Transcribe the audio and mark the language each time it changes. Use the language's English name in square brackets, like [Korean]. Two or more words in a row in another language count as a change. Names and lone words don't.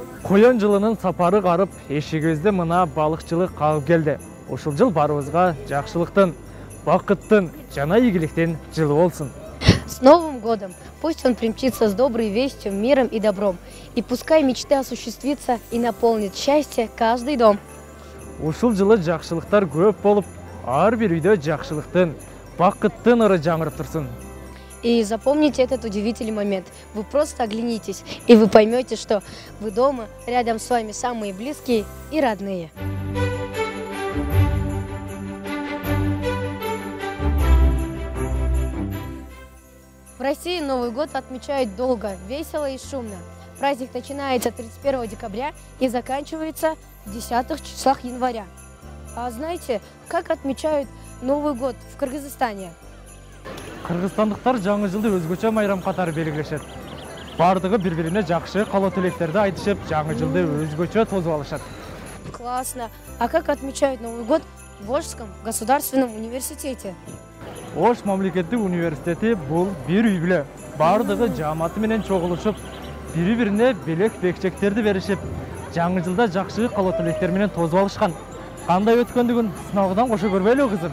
[Kyrgyz] Коян жылынын сапары қарып, эшигибизди мына балыкчылык кагып келди. Ушул жыл барыбызга жакшылыктын, бакыттын, жана ийгиликтин жылы болсун. [Russian] С Новым годом! Пусть он примчится с доброй вестью, миром и добром. И пускай мечты осуществятся и наполнит счастье каждый дом. [Kyrgyz] Ушул жылы жакшылыктар көп болуп, ар бир үйдө жакшылыктын, бакыттын ыры жаңырып турсун. [Russian] И запомните этот удивительный момент. Вы просто оглянитесь, и вы поймете, что вы дома, рядом с вами самые близкие и родные. В России Новый год отмечают долго, весело и шумно. Праздник начинается 31 декабря и заканчивается в 10 числах января. А знаете, как отмечают Новый год в Кыргызстане? [Kyrgyz] Кыргызстандыктар жаңы жылды өзгөчө майрам катары белгилешет. Бардыгы бири-бирине жакшы каалоо тилектерди айтышып, жаңы жылды өзгөчө тосуп алышат. [Russian] Классно. А как отмечают Новый год в Волжском государственном университете? [Kyrgyz] Ош мамлекеттик университети бул бир үй бүлө. Бардыгы жааматы менен чогулушуп, бири-бирине белек бекчектерди беришип, жаңы жылда жакшы каалоо тилектер менен тосуп алышкан. Кандай өткөндүгүн сынабыдан кошо көрбөйлү кызым?